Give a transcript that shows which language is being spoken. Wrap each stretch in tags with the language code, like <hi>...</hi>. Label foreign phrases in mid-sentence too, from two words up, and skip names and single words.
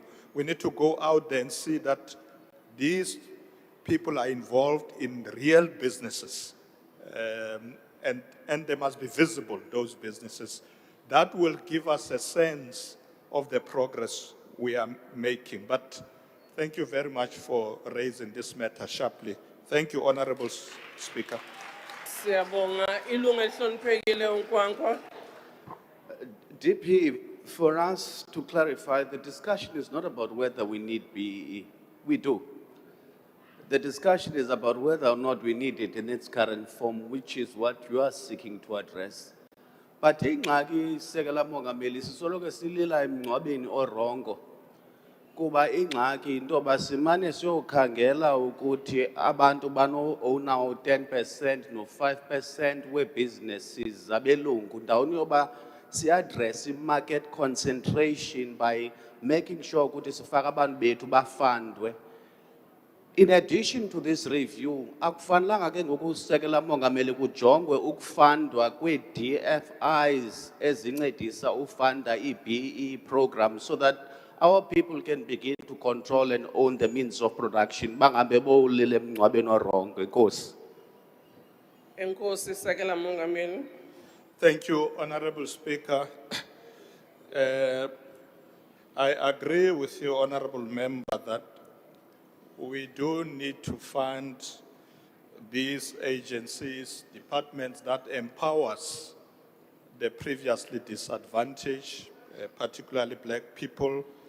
<en>We need to go out there and see that these people are involved in real businesses. And they must be visible, those businesses. That will give us a sense of the progress we are making. But thank you very much for raising this matter sharply. Thank you, Honorable Speaker.</en> <xh>Siyabonga ilungu elihloniphekile uNkwankwa.</xh> <en>DP, for us to clarify, the discussion is not about whether we need BEE. We do. The discussion is about whether or not we need it in its current form, which is what you are seeking to address.</en> <xh>But ingxaki Sekela Mongameli sisoloko silila emngcwabeni orongo. Kuba ingxaki into basimane siyokhangela ukuthi abantu bano-owner u-10% no-5% we-businesses zabelungu. Ndawoni yoba si-address</xh> <en>i-market concentration by making sure</en> <xh>ukuthi sifaka abantu bethu bafundwe.</xh> <en>In addition to this review,</en> <xh>akufanelanga ke ngokusekela Mongameli kujongwe ukufundwa kwe-DFIs ezincedisa ufunda</xh> <en>i-BEE program so that our people can begin to control and own the means of production.</en> <xh>Bangabe bowulile emngcwabeni orongo. Enkosi. Enkosi Sekela Mongameli.</xh> <en>Thank you, Honorable Speaker. I agree with you, Honorable Member, that we do need to fund these agencies, departments that empowers the previously disadvantaged, particularly black people.</en>